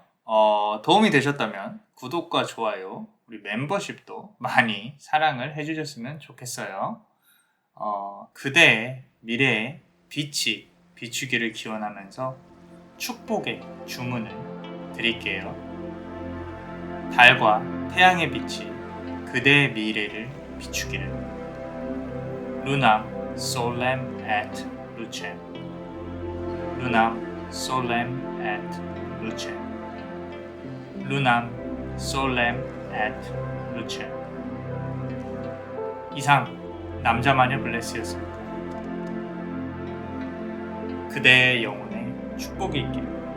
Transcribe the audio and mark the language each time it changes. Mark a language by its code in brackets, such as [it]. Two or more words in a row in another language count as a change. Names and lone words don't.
[ko] 도움이 되셨다면 구독과 좋아요, 우리 멤버십도 많이 사랑을 해주셨으면 좋겠어요. 그대의 미래에 빛이 비추기를 기원하면서 축복의 주문을 드릴게요. 달과 태양의 빛이 그대의 미래를 비추기를. [la] Lunam solem et lucem. Lunam solem et lucem. Lunam solem et lucem. [ko] 이상 남자마녀 블레스였습니다. 그대의 영혼에 축복이 있기를.